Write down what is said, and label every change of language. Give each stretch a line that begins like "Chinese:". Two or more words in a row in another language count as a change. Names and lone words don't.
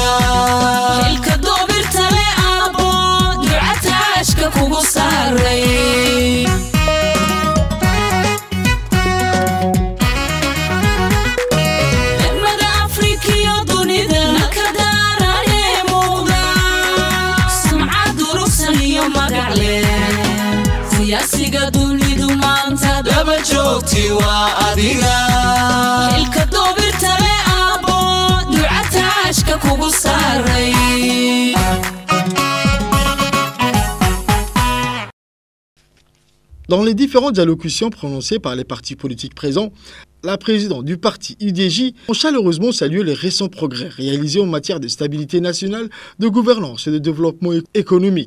Somali: xilka doobirta le aabo duca taashka kugu saaray degmada afrikiyo dunida nalka daaranee muuqda sumcad durugsan iyo magac leh siyaasiga dunidu maanta daba joogti waa adiga xilka doobirta le aabo duca taashka kugu saaray
French: Dans les différentes allocutions prononcées par les partis politiques présents, la présidente du parti UDJ a chaleureusement salué les récents progrès réalisés en matière de stabilité nationale, de gouvernance et de développement économique.